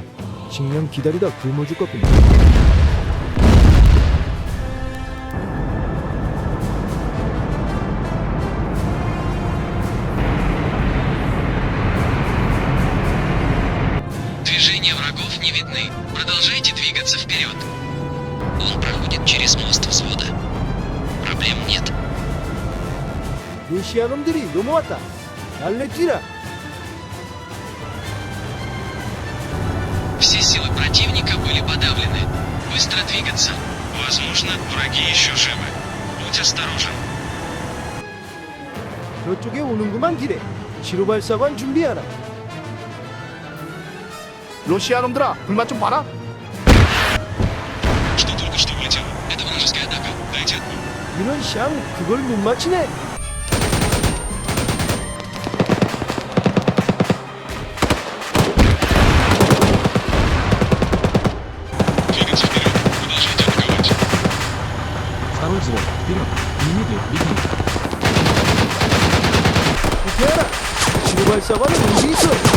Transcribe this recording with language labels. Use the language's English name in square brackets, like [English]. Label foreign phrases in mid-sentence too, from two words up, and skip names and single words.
[Korean] 식량 기다리다 굶어 죽겠군. [Russian] Движения врагов не видны. Продолжайте двигаться вперед. Он проходит через мост взвода. Проблем нет. [Korean] 러시아 놈들이 넘어왔다. 날래 뛰라. [Russian] Все силы противника были подавлены. Быстро двигаться. Возможно, враги еще живы. Будь осторожен. [Korean] 저쪽에 오는구만 길에. 시로발사관 준비하라. 러시아 놈들아, 불만 좀 봐라. [Russian] Что только что вылетело? Это вражеская атака. Дайте отпор. [Korean] 이런 샹 그걸 못 맞히네. [Russian] Двигаться вперед. Продолжайте атаковать. Второй взвод. Вперед. Немедленно беги. [Korean] 후퇴하라. 시로발사관은 어디 있어?